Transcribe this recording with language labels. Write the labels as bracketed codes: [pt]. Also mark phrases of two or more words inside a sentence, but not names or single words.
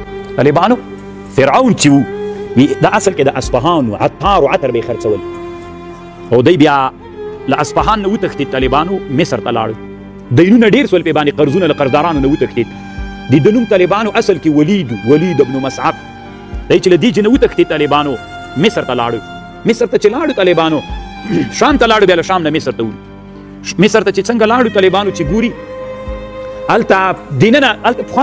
[ps] طالبانو فرعون چې و دا اصل کې د اصفهان و عطار و عطر به یې خرڅول او دی بیا له اصفهان نه وتښتېد طالبانو مصر ته لاړل دینونه ډېر سول پې باندې قرضونه له قرضدارانو نه وتښتېد د نوم طالبانو اصل کې ولید ابن مصعب دی چې له دې چې نه وتښتېد طالبانو مصر ته لاړو مصر ته چې لاړو طالبانو شام ته لاړو بیا له شام نه مصر ته مصر ته چې څنګه لاړو طالبانو چې ګوري هلته دننه هلته پخوا